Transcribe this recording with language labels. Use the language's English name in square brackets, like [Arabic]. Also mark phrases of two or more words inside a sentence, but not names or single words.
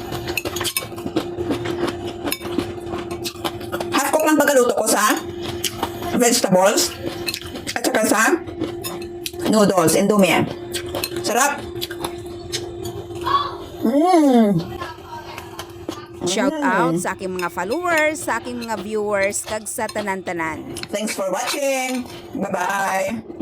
[English] Half cook [Filipino] lang pagkaluto ko sa vegetables at saka sa noodles, indomie. Sarap. [English] Shout out [Filipino] sa aking mga followers, sa aking mga viewers, [Hiligaynon] kag sa tanan-tanan. [English] Thanks for watching. Bye-bye.